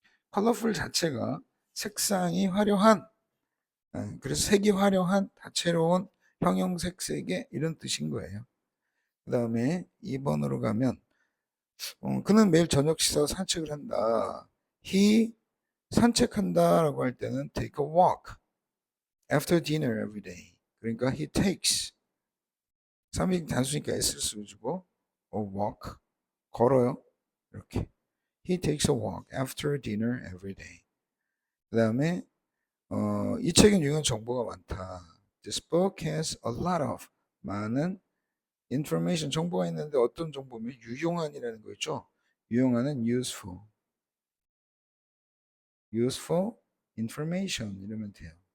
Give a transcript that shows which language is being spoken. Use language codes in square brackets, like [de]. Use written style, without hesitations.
[ko] 컬러풀 자체가 색상이 화려한 그래서 색이 화려한 다채로운 형형색색의 이런 뜻인 거예요. 그 다음에 2번으로 가면 그는 매일 저녁 식사 산책을 한다. [en] He [ko] 산책한다라고 할 때는 [en] take a walk after dinner every day. [ko] 그러니까 [en] he takes [ko] 3인 단수니까 s를 써주고 [en] a walk [ko] 걸어요. 이렇게 [en] he takes a walk after dinner every day. [ko] 그 다음에 이 책엔 유용한 정보가 많다. [en] This book has a lot of [ko] 많은 information 정보가 있는데 어떤 정보면 유용한이라는 거 있죠. 유용한은 [en] useful information [ko] 이러면 돼요.